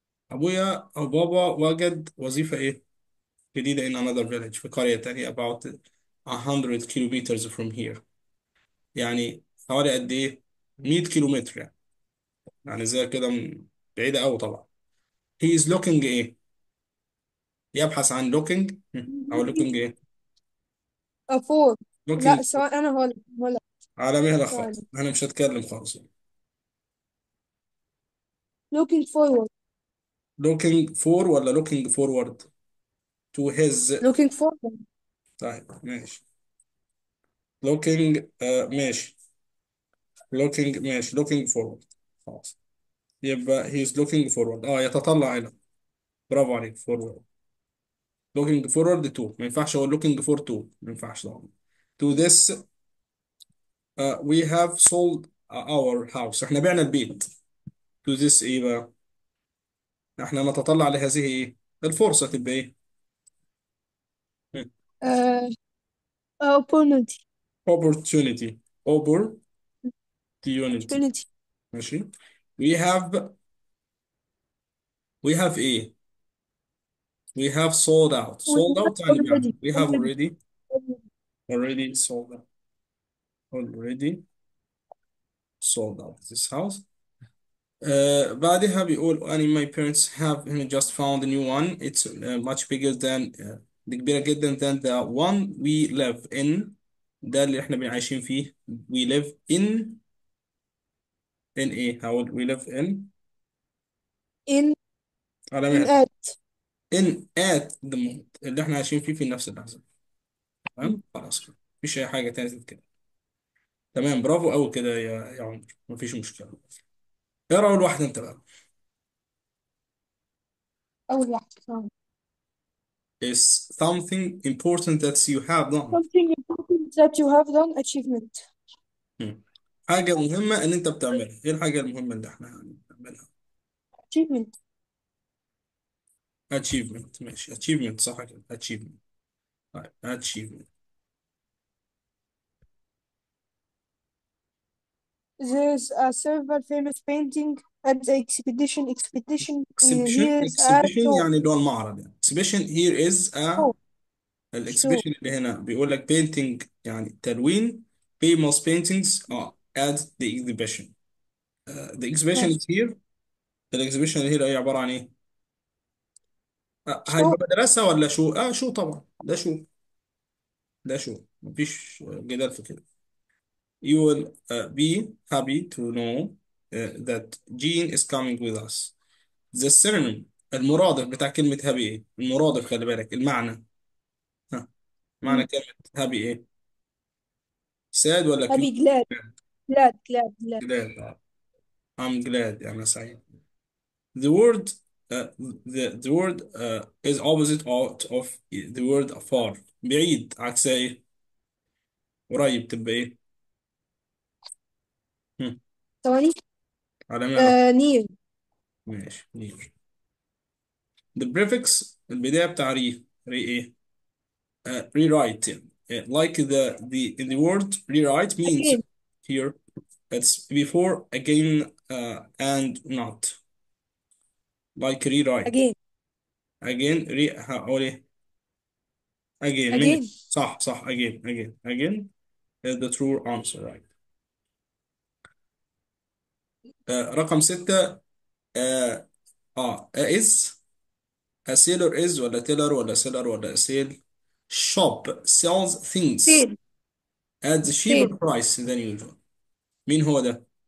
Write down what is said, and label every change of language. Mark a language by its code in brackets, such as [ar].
[ar] أبويا أو بابا وجد وظيفة إيه؟ جديدة [en] in another village [ar] في قرية تانية [en] about 100 kilometers from here. [ar] يعني حوالي قد إيه؟ 100 كيلومتر يعني. يعني زي كده بعيدة أوي طبعا. [en] he is looking [ar] إيه؟ يبحث عن [en] looking أو looking إيه؟ four. لا، looking [ar] سواء أنا ولا على مهلة خالص، ثواني. أنا مش هتكلم خالص. [en] Looking forward. looking for ولا looking forward to his. Looking forward. [ar] طيب ماشي. [en] looking ماشي. looking forward [ar] خلاص. يبقى [en] he is looking forward [ar] يتطلع إلى. برافو عليك forward. [en] looking forward to، [ar] ما ينفعش اقول [en] looking for to، [ar] ما ينفعش طبعا. [en] to this we have sold our house. [ar] احنا بعنا البيت. to this ايه بقى؟ احنا نتطلع لهذه ايه؟ الفرصة تبقى ايه؟ [en] uh, opportunity. opportunity opportunity. Opportunity. [ar] ماشي. [en] we have ايه؟ we have We sold have out يعني already بعنا. we have already already sold out. already sold out this house. [ar] بعدها بيقول [en] and my parents have just found a new one. It's much bigger than [ar] دي كبيرة جدا [en] than the one we live in. [ar] ده اللي احنا عايشين فيه. [en] we live in [ar] ايه؟ هقول [en] we live in in [ar] على [en] in [ar] مهل [en] at. in at the moment [ar] اللي احنا عايشين فيه في نفس اللحظة. تمام خلاص كده. مفيش أي حاجة تانية كده. تمام برافو أوي كده يا عمر، مفيش مشكلة. اقرا اول واحده انت بقى. أول واحدة ثواني. [en] is something important that you have done. Something important that you have done achievement. مم. [ar] حاجه مهمه ان انت بتعملها، ايه الحاجه المهمه اللي احنا بنعملها؟ [en] Achievement. achievement. [ar] ماشي achievement صح كده achievement. طيب achievement. [en] There's a several famous painting at the expedition exhibition here is a exhibition show. [ar] يعني اللي هو المعرض يعني [en] exhibition here is a. show show [ar] الاكسبيشن اللي هنا بيقول لك painting يعني تلوين [en] famous paintings at the exhibition. the exhibition is [ar] ماشي. here. الاكسبيشن اللي هي عباره عن ايه؟ هيبقى [en] show. [ar] مدرسه ولا شو؟ شو طبعا، ده شو. ده شو مفيش جدال في كده. [en] you will be happy to know that Jean is coming with us. the synonym [ar] المرادف بتاع كلمه happy ايه؟ المرادف خلي بالك المعنى. ها، معنى مم. كلمه happy ايه؟ sad ولا cute؟ [en] happy glad. glad. glad. I'm glad [ar] يعني سعيد. [en] the word the word is opposite of the word far. [ar] بعيد عكسها ايه؟ قريب تبقى ايه؟ هم. ثواني. على مهلك. [en] near. [ar] ماشي near. the prefix البداية بتاع ري ايه؟ rewrite يعني. [en] like the in the word rewrite means again. here it's before again and not like rewrite. again. again هقول ايه؟ again again. [ar] ماشي صح صح [en] again is the true answer right. [ar] رقم ستة. آه [en] is a sailor is [ar] ولا تيلر ولا سيلر ولا سيل. [en] shop sells things sale. at the cheaper sale. price than usual. [ar] مين هو ده؟